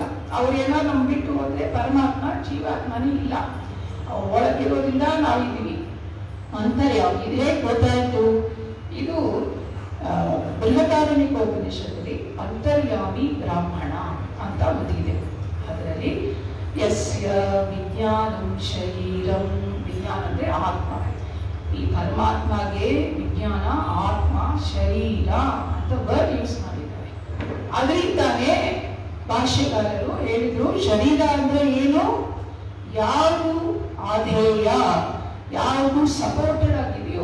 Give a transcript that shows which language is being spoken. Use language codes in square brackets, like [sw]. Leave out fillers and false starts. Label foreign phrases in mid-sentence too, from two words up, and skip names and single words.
[kn] ಅವ್ರೇನೋ ನಮ್ ಬಿಟ್ಟು ಹೋದ್ರೆ ಪರಮಾತ್ಮ ಜೀವಾತ್ಮನೇ ಇಲ್ಲ. ಒಳಗಿರೋದ್ರಿಂದ ನಾವಿದ್ದೀವಿ. ಅಂತರ್ಯಾಮಿ ಇದು ಹೇಗೆ ಗೊತ್ತಾಯ್ತು? ಇದು ಬೃಹದಾರಣ್ಯಕೋಪನಿಷತ್ತಲ್ಲಿ ಅಂತರ್ಯಾಮಿ ಬ್ರಾಹ್ಮಣ ಅಂತ ಒಂದಿದೆ. ಅದರಲ್ಲಿ [sa] ಯಸ್ಯ ವಿಜ್ಞಾನಂ ಶರೀರಂ, [kn] ವಿಜ್ಞಾನ ಅಂದ್ರೆ ಆತ್ಮ. ಈ ಪರಮಾತ್ಮಗೆ ವಿಜ್ಞಾನ, ಆತ್ಮ, ಶರೀರ ಅಂತ [en] word use [kn] ಮಾಡಿದ್ದಾರೆ. ಅದರಿಂದಾನೇ ಭಾಷ್ಯಕಾರರು ಹೇಳಿದ್ರು ಶರೀರ ಅಂದ್ರೆ ಏನು? ಯಾವುದು ಆಧೇಯ, ಯಾವುದು ಸಪೋರ್ಟೆಡ್ ಆಗಿದೆಯೋ.